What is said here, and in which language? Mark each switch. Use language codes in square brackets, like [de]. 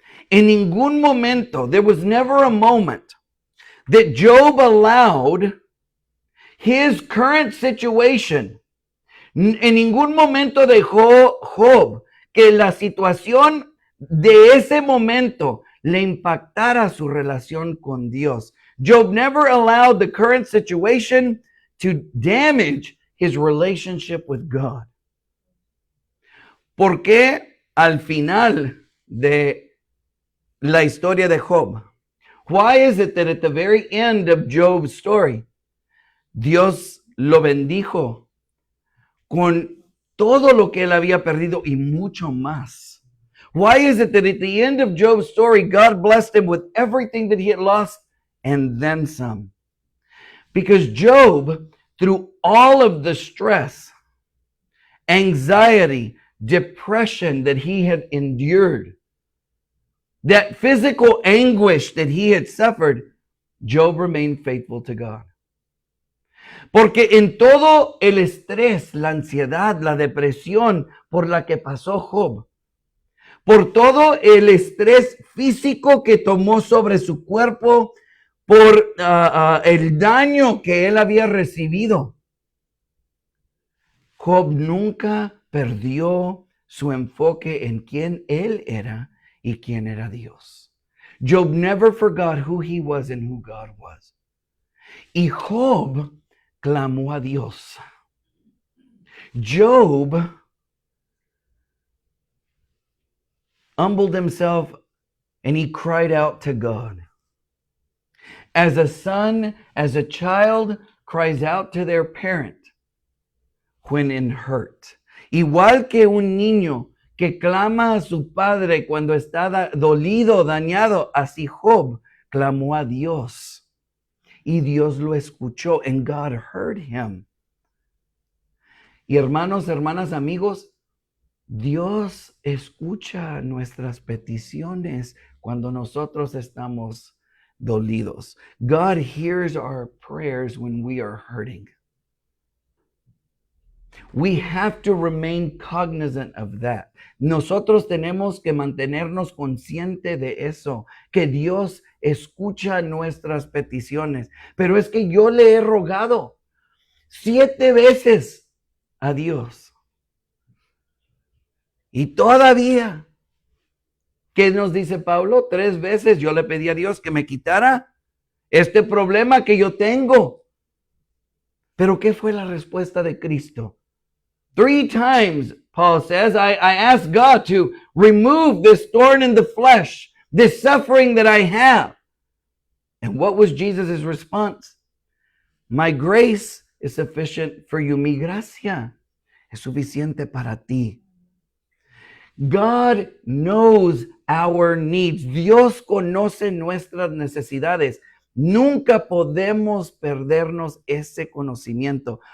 [es] En ningún momento, [en] there was never a moment that Job allowed his current situation. [es] En ningún momento dejó Job que la situación de ese momento le impactara su relación con Dios. [en] Job never allowed the current situation to damage his relationship with God. [es] ¿Por qué al final de la historia de Job? [en] Why is it that at the very end of Job's story, [es] Dios lo bendijo con todo lo que él había perdido y mucho más? [en] Why is it that at the end of Job's story, God blessed him with everything that he had lost and then some? Because Job, through all of the stress, anxiety, depression that he had endured, that physical anguish that he had suffered, Job remained faithful to God. [es] Porque en todo el estrés, la ansiedad, la depresión por la que pasó Job, por todo el estrés físico que tomó sobre su cuerpo, por el daño que él había recibido, Job nunca perdió su enfoque en quién él era y quién era Dios. [en] Job never forgot who he was and who God was. [es] Y Job clamó a Dios. [en] Job humbled himself and he cried out to God. As a son, as a child cries out to their parent when in hurt. [es] Igual que un niño que clama a su padre cuando está dolido, dañado, así Job clamó a Dios. Y Dios lo escuchó, [en] and God heard him. [es] Y hermanos, hermanas, amigos, Dios escucha nuestras peticiones cuando nosotros estamos dolidos. [en] God hears our prayers when we are hurting. We have to remain cognizant of that. [es] Nosotros tenemos que mantenernos conscientes de eso, que Dios escucha nuestras peticiones. Pero es que yo le he rogado 7 veces a Dios. Y todavía, ¿qué nos dice Pablo? 3 veces yo le pedí a Dios que me quitara este problema que yo tengo. Pero ¿qué fue la respuesta de Cristo? [en] 3 times, Paul says, I asked God to remove this thorn in the flesh, this suffering that I have. And what was Jesus' response? My grace is sufficient for you. [es] Mi gracia es suficiente para ti. [en] God knows our needs. [es] Dios conoce nuestras necesidades. Nunca podemos perdernos ese conocimiento.